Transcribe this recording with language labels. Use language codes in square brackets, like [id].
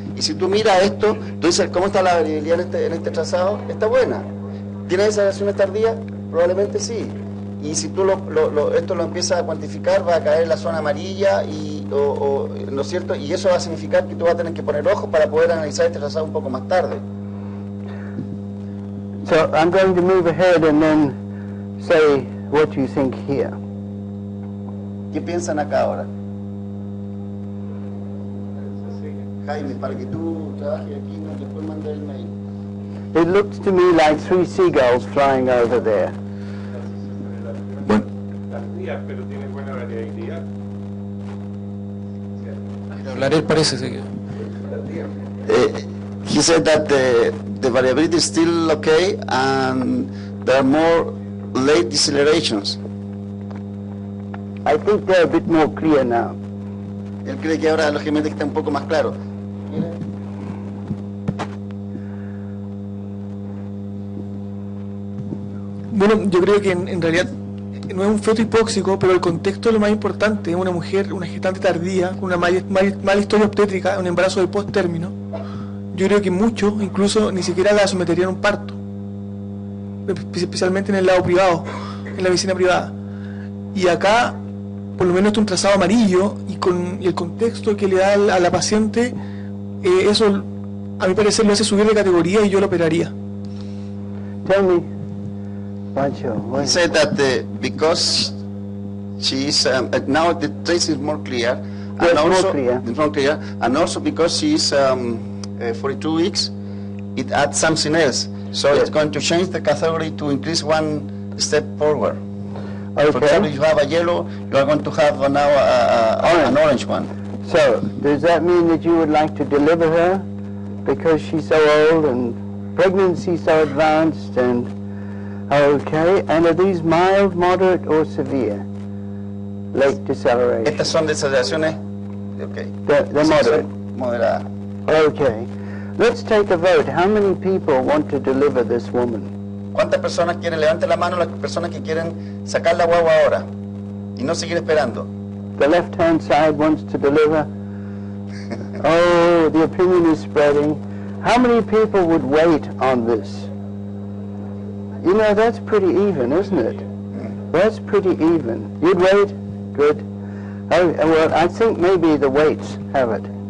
[es] Y si tú miras esto, tú dices, ¿cómo está la variabilidad en este trazado? Está buena. ¿Tiene dilataciones tardías? Probablemente sí. Y si tú esto lo empiezas a cuantificar, va a caer en la zona amarilla, ¿no es cierto? Y eso va a significar que tú vas a tener que poner ojos para poder analizar este trazado un poco más tarde. [en] So I'm going to move ahead and then say what you think here. [es] ¿Qué piensan acá ahora? Jaime, para que tú trabajes aquí, no te puedo mandar el mail. [en] It looks to me like 3 seagulls flying over there. [es] tardía, pero tiene buena variabilidad. Hablar él parece que... [en] He said that the variability is still okay and there are more late decelerations. I think they're a bit more clear now. [es] Él cree que ahora lógicamente está un poco más claro. Bueno, yo creo que en realidad no es un feto hipóxico, pero el contexto es lo más importante. Es una mujer, una gestante tardía, con una mala historia obstétrica, un embarazo de post-término. Yo creo que muchos incluso ni siquiera la someterían a un parto, especialmente en el lado privado, en la medicina privada. Y acá, por lo menos, está un trazado amarillo y el contexto que le da a la paciente, eso a mi parecer lo hace subir de categoría y yo lo operaría. [en] Tell me. He said that because she's now the trace is more clear, yes, and also more clear, and also because she's 42 weeks, it adds something else. So yes. It's going to change the category to increase one step forward. Okay. For example, if you have a yellow, you are going to have now an orange one. So does that mean that you would like to deliver her because she's so old and pregnancy so advanced and okay, and are these mild, moderate, or severe? Late deceleration. [es] Estas son deceleraciones, okay. [en] They're moderate. [es] Moderadas. [en] Okay. Let's take a vote. How many people want to deliver this woman? [es] ¿Cuántas personas quieren? Levanten la mano las personas que quieren sacar la guagua ahora y no seguir esperando. [en] The left-hand side wants to deliver. Oh, the opinion is spreading. How many people would wait on this? You know, that's pretty even, isn't it? That's pretty even. You'd wait? Good. Oh, well, I think maybe the weights have it.